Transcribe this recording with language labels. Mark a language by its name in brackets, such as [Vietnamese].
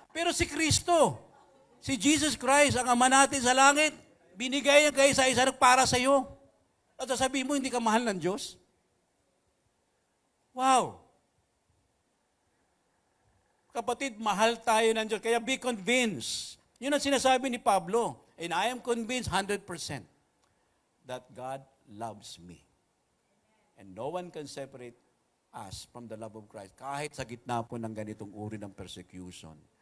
[Filipino] Pero si Kristo, si Jesus Christ, ang Ama natin sa langit, binigay niya kayo sa isa para sa iyo. At sasabihin mo, hindi ka mahal ng Diyos? Wow! Kapatid, mahal tayo ng Diyos. Kaya [English] be convinced. [Filipino] Yun ang sinasabi ni Pablo. [English] And I am convinced 100% that God loves me. And no one can separate us from the love of Christ. [Filipino] Kahit sa gitna po ng ganitong uri ng persecution.